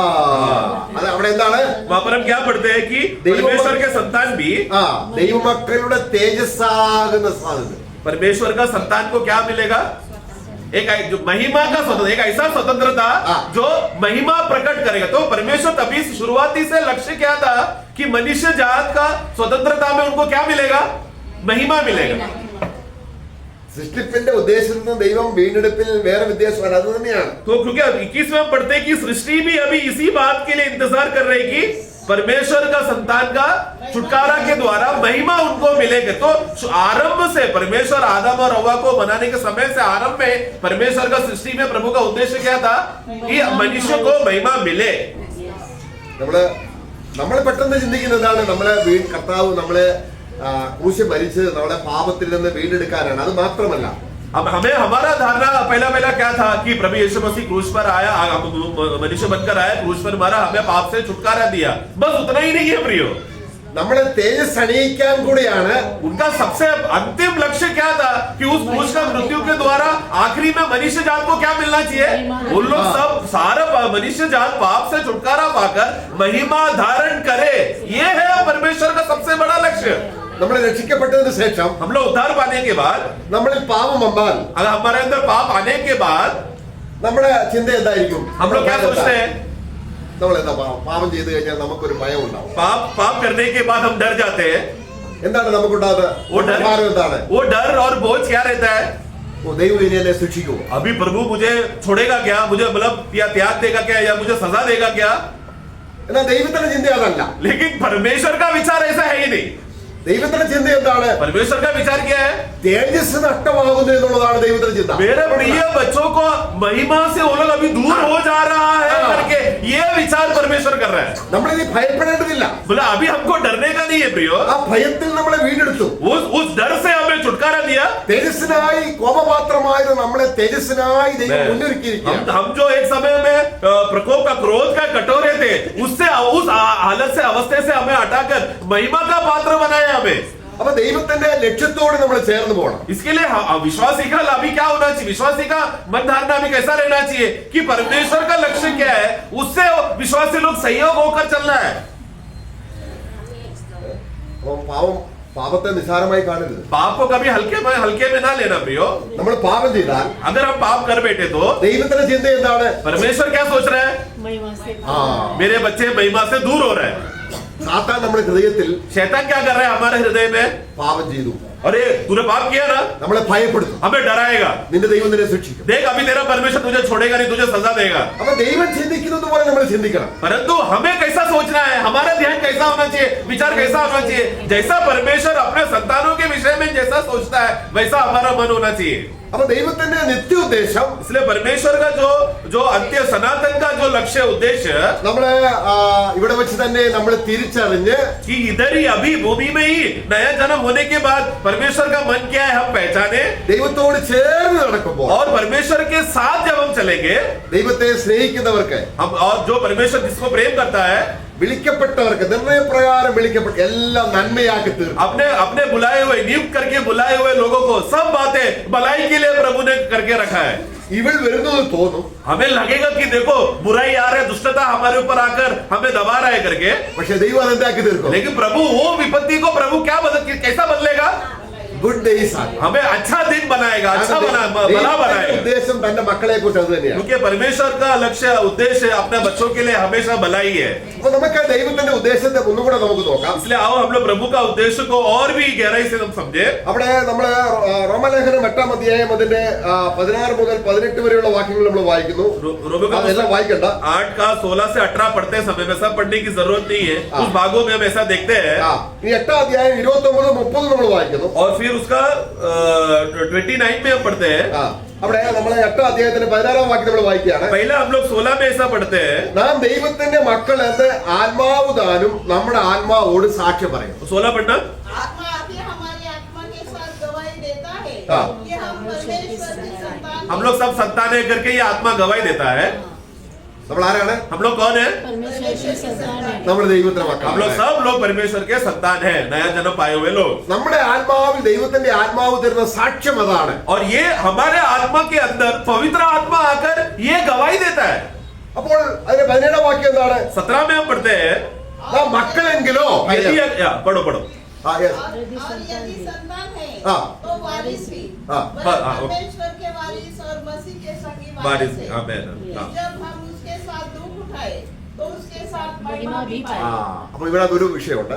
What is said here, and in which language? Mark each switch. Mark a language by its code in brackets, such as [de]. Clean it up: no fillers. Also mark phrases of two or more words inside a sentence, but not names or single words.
[ml] അത് അവിടെ എന്താണ്? [hi] वहां पर हम क्या पढ़ते हैं कि परमेश्वर के संतान भी [ml] ദൈവമക്കളുടെ തേജസ്സാകുന്ന സാധനം. [hi] परमेश्वर का संतान को क्या मिलेगा? एक जो महिमा का स्वतंत्र, एक ऐसा स्वतंत्रता जो महिमा प्रकट करेगा। तो परमेश्वर तभी शुरुआती से लक्ष्य क्या था कि मनुष्य जात का स्वतंत्रता में उनको क्या मिलेगा? महिमा मिलेगा। [ml] സൃഷ്ടിപ്പിന്റെ ഉദ്ദേശത്തിൽ നിന്ന് ദൈവം വീണ്ടെടുപ്പിൽ വേറെ വ്യത്യാസമാണ്. അത് തന്നെയാണ്. [hi] तो क्योंकि 21 में हम पढ़ते हैं कि सृष्टि भी अभी इसी बात के लिए इंतजार कर रही कि परमेश्वर का संतान का छुटकारा के द्वारा महिमा उनको मिलेगी। तो आरंभ से परमेश्वर आदम और हव्वा को बनाने के समय से आरंभ में परमेश्वर का सृष्टि में प्रभु का उद्देश्य क्या था कि मनुष्य को महिमा मिले। [ml] നമ്മൾ പെട്ടെന്ന് ചിന്തിക്കുന്നതാണ് നമ്മളെ കർത്താവ് നമ്മളെ ക്രൂശിൽ മരിച്ച് നമ്മളെ പാപത്തിൽ നിന്ന് വീണ്ടെടുക്കാനാണ്. അത് മാത്രമല്ല, [hi] अब हमें हमारा धारणा पहला क्या था कि प्रभु यीशु मसीह क्रूस पर आया, मनुष्य बनकर आया, क्रूस पर मारा, हमें पाप से छुटकारा दिया, बस उतना ही नहीं है प्रियो। [ml] നമ്മളെ തേജസ് അണിയിക്കാൻ കൂടിയാണ്. [hi] उनका सबसे अंतिम लक्ष्य क्या था कि उस क्रूस का मृत्यु के द्वारा आखिरी में मनुष्य जात को क्या मिलना चाहिए? उन लोग सब सारा मनुष्य जात पाप से छुटकारा पाकर महिमा धारण करे। ये है परमेश्वर का सबसे बड़ा लक्ष्य। [ml] നമ്മൾ രക്ഷിക്കപ്പെട്ടതിന് ശേഷം [hi] हम लोग उद्धार पाने के बाद, [ml] നമ്മളിൽ പാപം വന്നാൽ [hi] अगर हमारे अंदर पाप आने के बाद [ml] നമ്മുടെ ചിന്ത എന്തായിരിക്കും? [hi] हम लोग क्या सोचते हैं? [ml] നമ്മൾ എന്താ പാപം ചെയ്തു കഴിഞ്ഞാൽ നമുക്കൊരു ഭയം ഉണ്ടാവും. [hi] पाप करने के बाद हम डर जाते हैं। [ml] എന്താണ് നമുക്കുണ്ടാകുന്നത്? ഭാരം എന്താണ്? [hi] वो डर और बोझ क्या रहता है? [ml] ദൈവം ഇനി എന്നെ ശിക്ഷിക്കുമോ? [hi] अभी प्रभु मुझे छोड़ेगा क्या, मुझे मतलब या त्याग देगा क्या, या मुझे सजा देगा क्या? [ml] എന്നാൽ ദൈവത്തിന്റെ ചിന്ത അതല്ല. [hi] लेकिन परमेश्वर का विचार ऐसा है ही नहीं। [ml] ദൈവത്തിന്റെ ചിന്ത എന്താണ്? [hi] परमेश्वर का विचार क्या है? [ml] തേജസ് നഷ്ടമാകുന്നു എന്നുള്ളതാണ് ദൈവത്തിന്റെ ചിന്ത. [hi] मेरे प्रिय बच्चों को महिमा से वो लोग अभी दूर हो जा रहा है करके ये विचार परमेश्वर कर रहा है। [ml] നമ്മളിനി ഭയപ്പെടേണ്ടതില്ല. [hi] बोला अभी हमको डरने का नहीं है प्रियो। [ml] ആ ഭയത്തിൽ നമ്മളെ വീണ്ടെടുത്തു. [hi] उस डर से हमें छुटकारा दिया। [ml] തേജസ്സിനായി കോപപാത്രമായത് നമ്മളെ തേജസ്സിനായി ദൈവം മുന്നൊരുക്കിയിരിക്കുകയാണ്. [hi] हम जो एक समय में प्रकोप का क्रोध का कटोरे थे, उससे उस हालत से अवस्थे से हमें हटाकर महिमा का पात्र बनाया हमें। [ml] അപ്പൊ ദൈവത്തിന്റെ ലക്ഷ്യത്തോട് നമ്മൾ ചേർന്ന് പോകണം. [hi] इसके लिए विश्वासी का अभी क्या होना चाहिए? विश्वासी का मन धारणा अभी कैसा रहना चाहिए कि परमेश्वर का लक्ष्य क्या है, उससे विश्वासी लोग सहयोग होकर चलना है। [ml] പാപത്തെ നിസാരമായി കാണരുത്. [hi] पाप को कभी हल्के में ना लेना प्रियो। [ml] നമ്മൾ പാപം ചെയ്താൽ [hi] अगर हम पाप कर बैठे तो [ml] ദൈവത്തിന്റെ ചിന്ത എന്താണ്? [hi] परमेश्वर क्या सोच रहे हैं? मेरे बच्चे महिमा से दूर हो रहे हैं। [ml] സാത്താൻ നമ്മുടെ ഹൃദയത്തിൽ [hi] शैतान क्या कर रहा है हमारे हृदय में? [ml] പാപം ചെയ്തു, [hi] अरे तूने पाप किया ना, [ml] നമ്മളെ ഭയപ്പെടുത്തും. [hi] हमें डराएगा। [ml] നിന്റെ ദൈവം നിന്നെ ശിക്ഷിക്കും. [hi] देख अभी तेरा परमेश्वर तुझे छोड़ेगा नहीं, तुझे सजा देगा। [ml] അപ്പൊ ദൈവം ചിന്തിക്കുന്നത് പോലെ നമ്മൾ ചിന്തിക്കണം. [hi] परंतु हमें कैसा सोचना है, हमारा ध्यान कैसा होना चाहिए, विचार कैसा होना चाहिए? जैसा परमेश्वर अपने संतानों के विषय में जैसा सोचता है वैसा हमारा मन होना चाहिए। [ml] അപ്പൊ ദൈവത്തിന്റെ നിത്യോദ്ദേശം, [hi] इसलिए परमेश्वर का जो अंत्य सनातन का जो लक्ष्य उद्देश्य [ml] നമ്മള് ഇവിടെ വെച്ച് തന്നെ നമ്മൾ തിരിച്ചറിഞ്ഞ് [hi] कि इधर ही अभी भूमि में ही नया जन्म होने के बाद परमेश्वर का मन क्या है हम पहचाने, [ml] ദൈവത്തോട് ചേർന്ന് നടക്കുമ്പോൾ [hi] और परमेश्वर के साथ जब हम चलेंगे, [ml] ദൈവത്തെ സ്നേഹിക്കുന്നവർക്ക്, [hi] हम और जो परमेश्वर जिसको प्रेम करता है, [ml] വിളിക്കപ്പെട്ടവർക്ക്, നിർണയപ്രകാരം വിളിക്കപ്പെട്ട എല്ലാം നന്മയാക്കി തീർക്കും. [hi] अपने बुलाए हुए, नियुक्त करके बुलाए हुए लोगों को सब बातें भलाई के लिए प्रभु ने करके रखा है। [ml] ഇവൾ വരുന്നത് തോന്നും, [hi] हमें लगेगा कि देखो बुराई आ रहा है, दुष्टता हमारे ऊपर आकर हमें दबा रहा है करके, [ml] പക്ഷെ ദൈവം അതെന്താക്കി തീർക്കും? [hi] लेकिन प्रभु वो विपत्ति को प्रभु क्या कैसा बदलेगा? [en] good days [ml] ആണ്. [hi] हमें अच्छा दिन बनाएगा, अच्छा भला बनाएगा। [ml] ഉദ്ദേശം തന്റെ മക്കളെ കുറിച്ച് അത് തന്നെയാണ്. [hi] क्योंकि परमेश्वर का लक्ष्य उद्देश्य अपने बच्चों के लिए हमेशा भलाई है। [ml] അപ്പൊ നമുക്ക് ദൈവത്തിന്റെ ഉദ്ദേശത്തെ ഒന്നും കൂടെ നമുക്ക് നോക്കാം. [hi] इसलिए आओ हम लोग प्रभु का उद्देश्य को और भी गहराई से हम समझे। [ml] അവിടെ നമ്മള് റോമലേഖനം 8-ാം അധ്യായം അതിന്റെ 16 മുതൽ 18 വരെയുള്ള വാക്യങ്ങൾ നമ്മൾ വായിക്കുന്നു. അതെല്ലാം വായിക്കണ്ട. [hi] 8 का 16 से 18 पढ़ते समय में सब पढ़ने की जरूरत नहीं है, उस भागों में हम ऐसा देखते हैं। [ml] ഈ 8-ാം അധ്യായം 29-30 നമ്മൾ വായിക്കുന്നു. [hi] और फिर उसका 29 में हम पढ़ते हैं। [ml] അവിടെ നമ്മളെ 8-ാം അധ്യായത്തിന്റെ 16-ാം വാക്യം നമ്മൾ വായിക്കുകയാണ്. [hi] पहले हम लोग 16 में ऐसा पढ़ते हैं, [ml] നാം ദൈവത്തിന്റെ മക്കൾ എന്ന് ആത്മാവ് താനും നമ്മുടെ ആത്മാവോട് സാക്ഷ്യം പറയും. [hi] 16 पढ़ना। आत्मा आके हमारी आत्मा के साथ गवाही देता है हाँ। कि हम परमेश्वर के संतान हम लोग सब संतान है करके ये आत्मा गवाही देता है। നമ്മൾ ആരാണ്? हम लोग कौन है? നമ്മൾ ദൈവത്തിന്റെ മക്കൾ. हम लोग सब लोग परमेश्वर के संतान है, नया जन्म पाए हुए लोग। നമ്മുടെ ആത്മാവിൽ ദൈവത്തിന്റെ ആത്മാവ് തരുന്ന സാക്ഷ്യം അതാണ്. और ये हमारे आत्मा के अंदर पवित्र आत्मा आकर ये गवाही देता है। അപ്പോൾ അതിന്റെ 17-ാം വാക്യം എന്താണ്? 17 में हम पढ़ते हैं, നാം മക്കളെങ്കിലോ पढ़ो और यदि संतान है हाँ। तो वारिस भी, हाँ। परमेश्वर के वारिस और मसीह के सगी वारिस है। आमेन। जब हम उसके साथ दुख उठाए तो उसके साथ महिमा भी ആ पाए। [ml] അപ്പൊ ഇവിടെ ഒരു വിഷയമുണ്ട്.